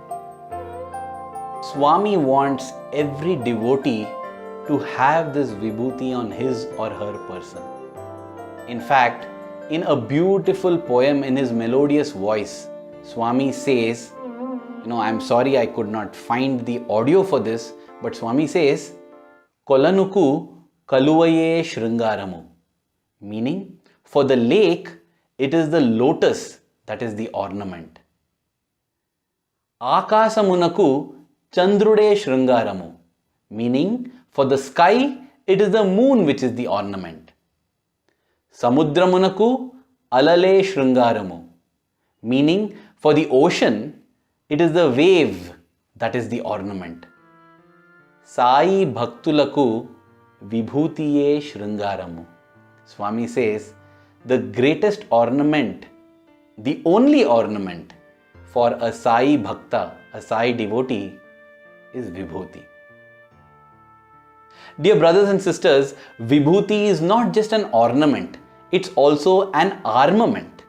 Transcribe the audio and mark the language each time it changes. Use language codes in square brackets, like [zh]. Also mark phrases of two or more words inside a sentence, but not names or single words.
[en] Swami wants every devotee to have this vibhuti on his or her person. In fact, in a beautiful poem in his melodious voice, Swami says, I'm sorry I could not find the audio for this, but Swami says, [te] కొలనుకు కలువయే శృంగారము. [en] Meaning, for the lake, it is the lotus that is the ornament. [te] ఆకాశమునకు చంద్రుడే శృంగారము. [en] Meaning, for the sky, it is the moon which is the ornament. [te] సముద్రమునకు అలలే శృంగారము. [en] Meaning, for the ocean, it is the wave that is the ornament. [te] సాయి భక్తులకు విభూతియే శృంగారము. [en] Swami says, the greatest ornament, the only ornament for a Sai Bhakta, a Sai devotee, is Vibhuti. Dear brothers and sisters, Vibhuti is not just an ornament, it's also an armament.